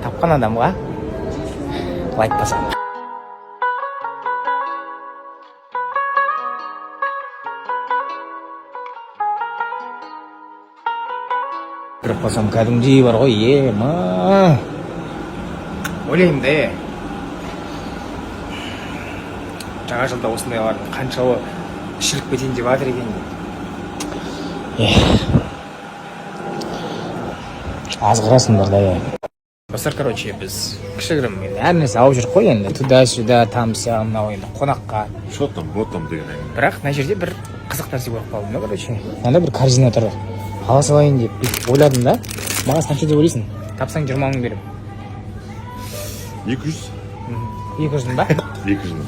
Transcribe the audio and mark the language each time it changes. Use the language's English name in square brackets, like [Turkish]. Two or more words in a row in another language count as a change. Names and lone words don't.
[Kazakh] Тапқан адамға лайк басамын. Кіріп қалсам кәдімгідей бар ғой, ойлаймын да, жаңа жылда осындайлардың қаншауы ішіліп кетейін деп жатыр екен. Азғырасыңдар да. Достар, короче, біз кішігірім әр нәрсе алып жүріп қой енді. [Russian] Туда-сюда, [Kazakh] там-ся, мынау енді қонаққа. [Russian] Шо там, вот там [Kazakh] деген әңгіме. Бірақ мына жерде бір қызық нәрсе көріп қалдым да, короче. Мында бір корзина тұр. Ала салайын деп ойладым да. Маған қанша деп ойлайсың? Тапсаң 20 мың беремін. 200. 200 ба? 200 мың.